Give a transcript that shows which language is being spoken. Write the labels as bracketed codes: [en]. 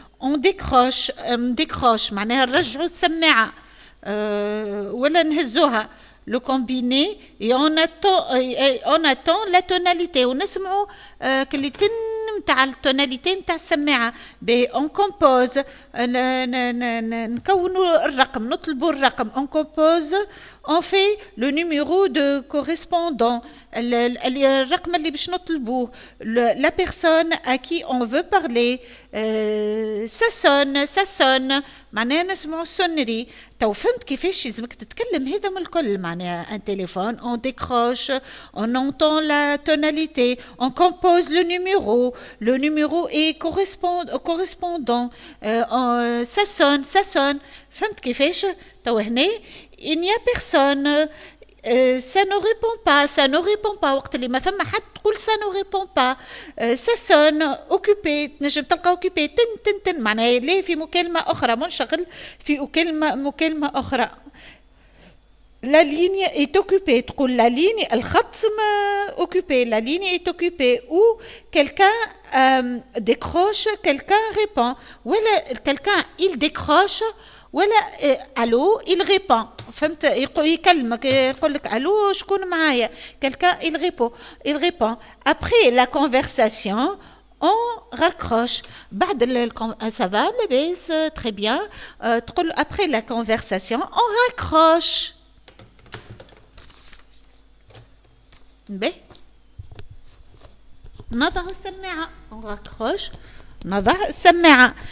[fr] on décroche [ar] معناها نرجعوا السماعة ولا نهزوها. [fr] le combiné et on attend la tonalité [ar] ونسمعوا كلي تن نتاع التوناليتي نتاع السماعة. [fr] on compose [ar] نكونوا الرقم نطلبوا الرقم. [fr] on compose on fait le numéro de correspondant [ar] الرقم اللي باش نطلبوه. [fr] la personne à qui on veut parler ça sonne [ar] معناها نسمعوا السونري. تو فهمت كيفاش لازمك تتكلم هذا من الكل معناها [fr] un téléphone on décroche on entend la tonalité on compose le numéro est correspondant ça sonne [ar] فهمت كيفاش. تو هنا [fr] il n'y a personne ça ne répond pas [ar] وقت اللي ما فما حد تقول [fr] ça ne répond pas. ça sonne occupé [ar] تنجم تلقى occupé تن معناها لا في مكالمة أخرى منشغل في مكالمة أخرى. [fr] la ligne est occupée تقول la ligne الخط occupé la ligne est occupée ou quelqu'un décroche quelqu'un répond ولا quelqu'un il décroche ولا الو il répond. [ar] فهمت يكلمك يقول لك الو شكون معايا [fr] quelqu'un il répond. après la conversation on raccroche. بعد ça va لاباس très bien تقول après la conversation on raccroche. [ar] به نضع السماعة [fr] on raccroche [ar] نضع السماعة.